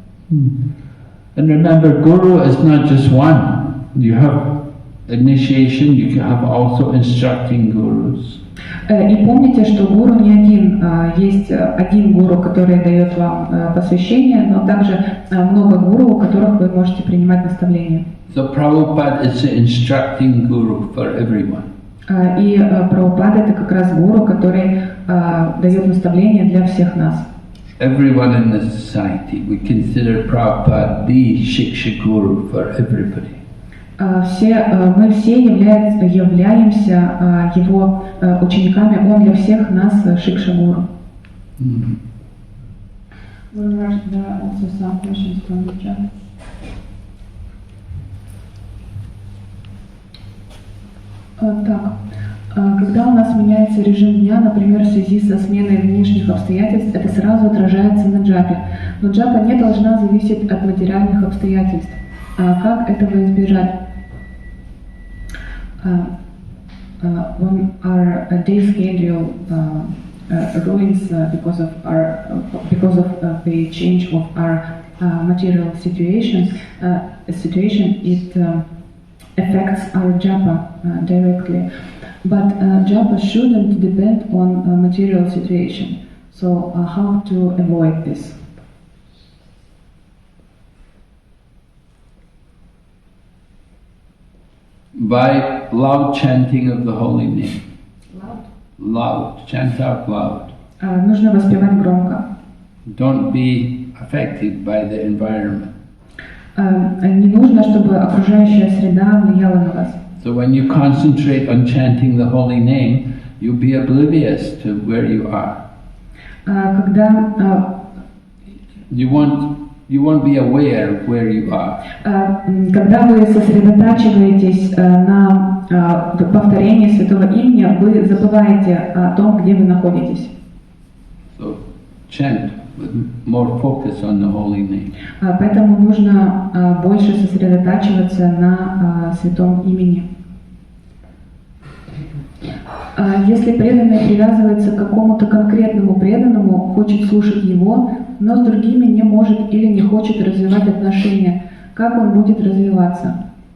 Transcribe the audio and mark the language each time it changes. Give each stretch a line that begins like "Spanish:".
English: And remember, Guru is not just one. You have initiation, you can have also instructing gurus.
Russian: И помните, что гуру не один. Есть один гуру, который дает вам посвящение, но также много гуру, у которых вы можете принимать наставления.
English: So Prabhupada is the instructing guru for everyone.
Russian: И Прабхупада — это как раз гуру, который дает наставления для всех нас.
English: Everyone in the society, we consider Prabhupada the Shiksha Guru for everybody.
Russian: Мы все являемся его учениками, он для всех нас Шикша-гуру.
English: There are also some questions from the chat.
Russian: Так, когда у нас меняется режим дня, например, в связи со сменой внешних обстоятельств, это сразу отражается на джапе. Но джапа не должна зависеть от материальных обстоятельств. Как этого избежать?
English: When our day schedule ruins because of the change of our material situation, it affects our japa directly. But japa shouldn't depend on material situation. So how to avoid this? By loud chanting of the holy name. Loud. Chant out loud.
Russian: Нужно воспевать громко.
English: Don't be affected by the environment.
Russian: Не нужно, чтобы окружающая среда влияла на вас.
English: So when you concentrate on chanting the holy name, you'll be oblivious to where you are.
Russian: Когда
English: You won't be aware of where you are.
Russian: Когда вы сосредотачиваетесь на повторении святого имени, вы забываете о том, где вы находитесь.
English: So chant with more focus on the holy name.
Russian: Поэтому нужно больше сосредотачиваться на святом имени. Если преданный привязывается к какому-то конкретному преданному, хочет слушать его, но с другими не может или не хочет развивать отношения, как он будет развиваться?